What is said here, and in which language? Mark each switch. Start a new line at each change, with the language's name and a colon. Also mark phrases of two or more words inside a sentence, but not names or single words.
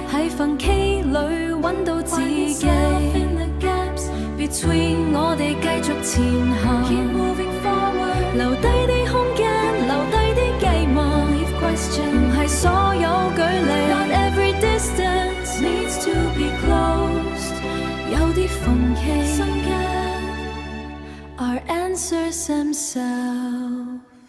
Cantonese: 喺份 K 裏揾到自己
English: in the gaps between，
Cantonese: 我哋繼續前行
English: keep moving forward，
Cantonese: 留低啲空間，留低啲寄望
English: leave question，
Cantonese: 唔係所有距離
English: not every distance needs to be closed，
Cantonese: 有啲縫隙
English: Our answers themselves